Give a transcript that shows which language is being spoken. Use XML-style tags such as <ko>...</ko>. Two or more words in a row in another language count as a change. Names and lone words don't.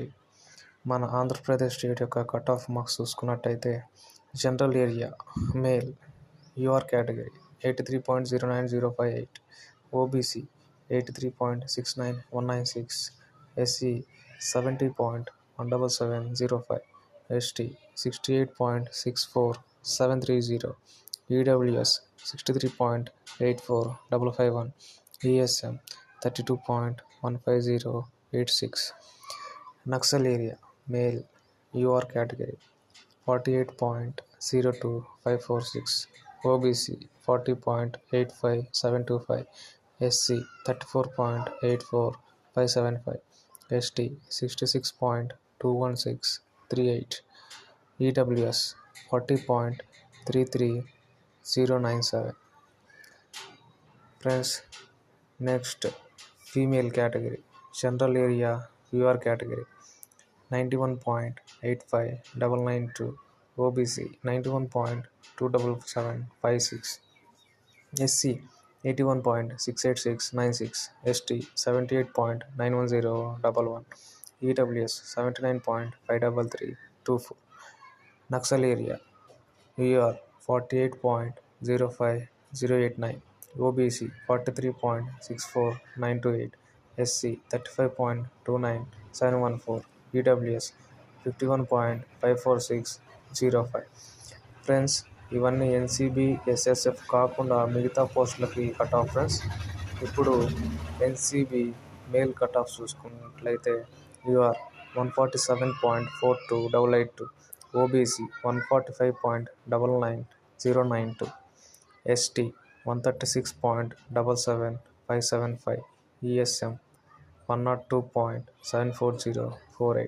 <te>మన ఆంధ్రప్రదేశ్ స్టేట్ యొక్క</te> <en>cut off marks</en> <te>చూసుకున్నట్టయితే</te> <en>general area male UR category</en> <te>83.09058, ఓబీసీ 83.69196, ఎస్సీ 70.17705, ST 68.64730, EWS 63.84551, ESM 32.15086.</te> <en>Naxal area male UR category 48.02546, OBC 40.85725, SC 34.84575, ST 66.21638, EWS 40.33097. Friends, next female category general area UR category 91.85992, OBC 91.27756, SC 81.68696, ST 78.91011, EWS 79.53324. Naxal area UR 48.05089, OBC 43.64928, SC 35.29714, EWS 51.54605.</en> <te>ఫ్రెండ్స్, ఇవన్నీ ఎన్సీబీ ఎస్ఎస్ఎఫ్ కాకుండా మిగతా పోస్టులకి</te> <en>cut off.</en> <te>ఫ్రెండ్స్, ఇప్పుడు ఎన్సీబీ</te> <en>male cut off</en> <te>చూసుకున్నట్లయితే యూఆర్ 147.42882, ఓబీసీ 145.99092, ఎస్టీ 136.77575, ఈఎస్ఎం 102.74048.</te>